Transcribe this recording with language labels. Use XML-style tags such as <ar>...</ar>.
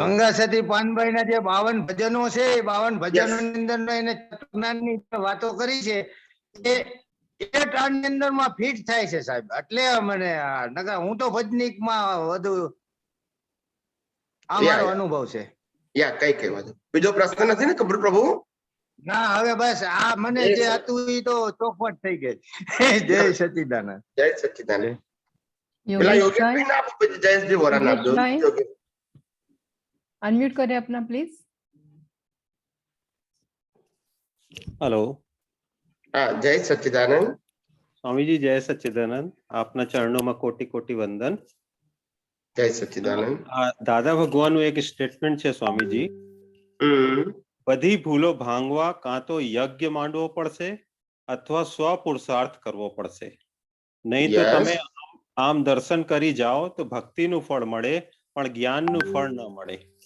<gu>ગંગા સતી પાનબાઈ ના જે 52 ભજનો છે, એ 52 ભજનો ની અંદર એને તત્વજ્ઞાન ની વાતો કરી છે, એ એક આની અંદર માં ફિટ થાય છે સાહેબ, એટલે મને નકર હું તો ભજનિક માં વધુ આ મારો અનુભવ છે. યા કઈ વાંધો. બીજો પ્રશ્ન નથી ને કબૂલ પ્રભુ? ના, હવે બસ આ મને જે હતું એ તો ચોખવટ થઈ ગઈ. જય સચ્ચિદાનંદ. જય સચ્ચિદાનંદ. પેલા યોગેશભાઈ ના આપો, પછી જયેશજી વોરા ના આપજો.</gu> <hi>अनम्यूट करें अपना प्लीज. हेलो. हाँ, जय सच्चिदानंद. स्वामी जी जय सच्चिदानंद. आपना चरणों में कोटि कोटि वंदन. जय सच्चिदानंद.</hi> <gu>दादा भगवान નું એક સ્ટેટમેન્ટ છે સ્વામીજી, બધી ભૂલો ભાંગવા કાં તો યજ્ઞ માંડવો પડશે અથવા સ્વ પુરુષાર્થ કરવો પડશે, નહીં તો તમે આમ દર્શન કરી જાઓ તો ભક્તિનું ફળ મળે પણ જ્ઞાનનું ફળ ન મળે.</gu>